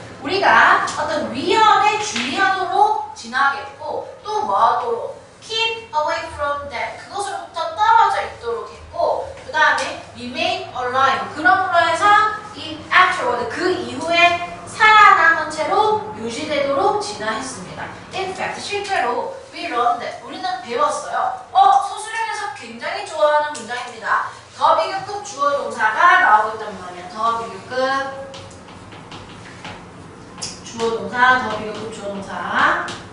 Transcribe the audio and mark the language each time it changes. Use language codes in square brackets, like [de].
[ko] 우리가 어떤 위험에 주의하도록 진화하겠고, 또 뭐 하도록? [en] keep away from that. [ko] 그것으로부터 떨어져 있도록 했고, 그 다음에 [en] remain alive. [ko] 그럼으로 해서 이 afterward, 그 이후에 살아남은 채로 유지되도록 진화했습니다. [en] In fact, [ko] 실제로 [en] we learned that. [ko] 우리는 배웠어요. 서술형에서 굉장히 좋아하는 문장입니다. 더 비교급 주어 동사가 나오고 있단 말이야. 더 비교급 주어 동사, 더 비교급 주어 동사.